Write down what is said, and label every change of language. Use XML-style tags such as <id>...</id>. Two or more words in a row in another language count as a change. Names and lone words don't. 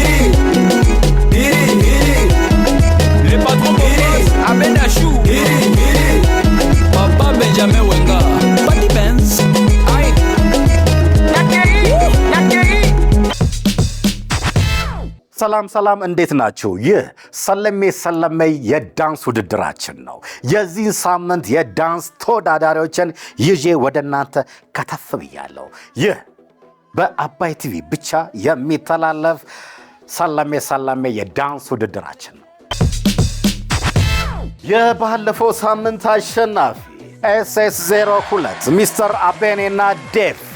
<fr>Le patron Boss, Abeda Chou, Papa Benjamin Wenga, Patty Benz. Aïe.</fr> <am>ሰላም ሰላም እንዴት ናችሁ? ይህ ሰለሜ የዳንስ ውድድራችን ነው። የዚህ ሳምንት የዳንስ ተወዳዳሪዎችን ይዤ ወደ እናንተ ከተፍ ብያለሁ። ይህ በአባይ ቲቪ ብቻ የሚተላለፍ ሰለሜ የዳንስ ውድድራችን ነው። የባለፈው ሳምንት አሸናፊ SS02 ሚስተር አቤኔና ዴቭ፣</am>